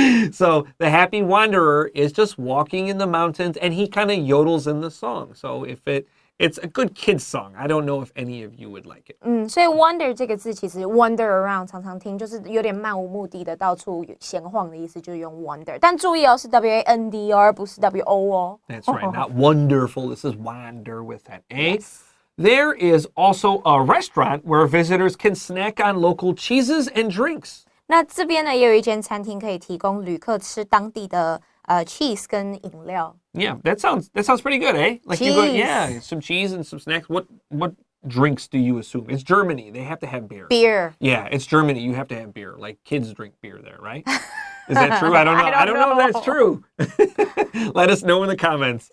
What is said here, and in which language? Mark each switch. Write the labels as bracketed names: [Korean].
[English] So the happy wanderer is just walking in the mountains, and he kind of yodels in the song. So it's a good kid's song. I don't know if any of you would like it. [Chinese] 所以 wander 这个字其实 wander around 常常听，就是有点漫无目的的到处闲晃的意思，就是用 wander。但注意哦，是 W-A-N-D 而不是 W-O 哦。 [English] That's right, not wonderful. This is wander with that A. Yes. There is also a restaurant where visitors can snack on local cheeses and drinks. [Chinese] 那这边呢，也有一间餐厅可以提供旅客吃当地的cheese 跟饮料。 [English] Yeah, that sounds pretty good, eh? Like cheese. Yeah, some cheese and some snacks. What drinks do you assume? It's Germany. They have to have beer. Beer. Yeah, it's Germany. You have to have beer. Like kids drink beer there, right? Is that true? I don't know. I don't know if that's true. Let us know in the comments.